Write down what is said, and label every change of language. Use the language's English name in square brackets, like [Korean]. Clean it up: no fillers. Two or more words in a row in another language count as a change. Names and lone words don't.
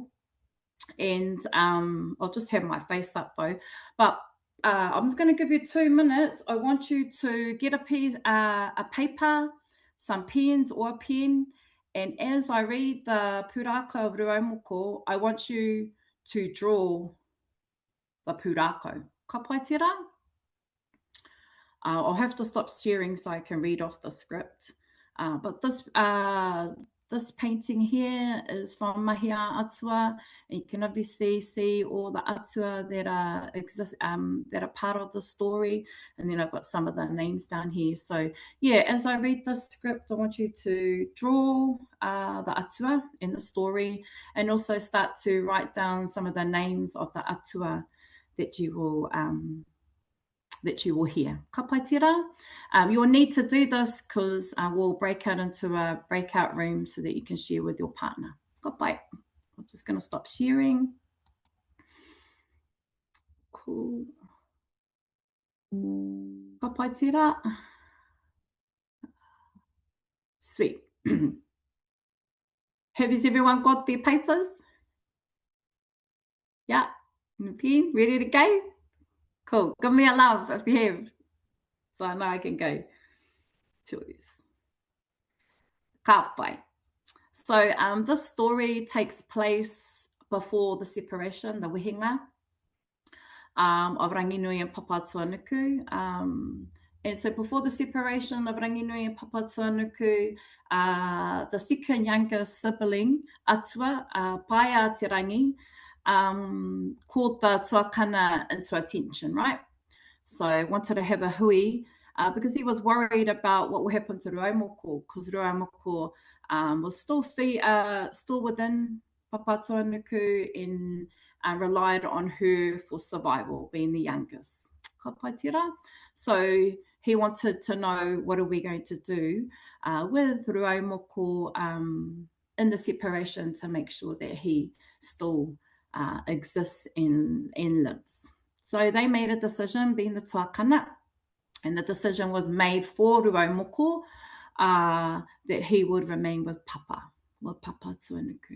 [English] And I'll just have my face up though. But I'm just going to give you 2 minutes. I want you to get a paper, some pens or a pen. And as I read the pūrākau of Ruau Moko, I want you to draw the pūrākau. [Māori] Ka pai tērā? [English] I'll have to stop sharing so I can read off the script. But this painting here is from Mahia Atua. And you can obviously see all the atua that are part of the story. And then I've got some of the names down here. So yeah, as I read the script, I want you to draw the atua in the story, and also start to write down some of the names of the atua that you will hear. [Māori] Ka pai tērā? [English] You'll need to do this because we'll break out into a breakout room so that you can share with your partner. [Māori] Ka pai. [English] I'm just going to stop sharing. Cool. [Māori] Ka pai tērā? [English] Sweet. Has everyone got their papers? Yeah. And a pen? Ready to go? Cool. Give me a love if you have, so I know I can go. Choice. [Māori] Ka pai. [English] So this story takes place before the separation, the wehenga of Ranginui and Papatuanuku. And so before the separation of Ranginui and Papatuanuku, the second youngest sibling, Atua, Paia Te Rangi, called the tuakana into attention, right? So I wanted to have a hui because he was worried about what will happen to Ruau Moko, because Ruau Moko was still within Papatuanuku and relied on her for survival, being the youngest. [Māori] Ka pai tērā? [English] So he wanted to know, what are we going to do with Ruau Moko in the separation to make sure that he still exists and lives. So they made a decision, being the tuakana, and the decision was made for Ruau Moko that he would remain with Papatuanuku.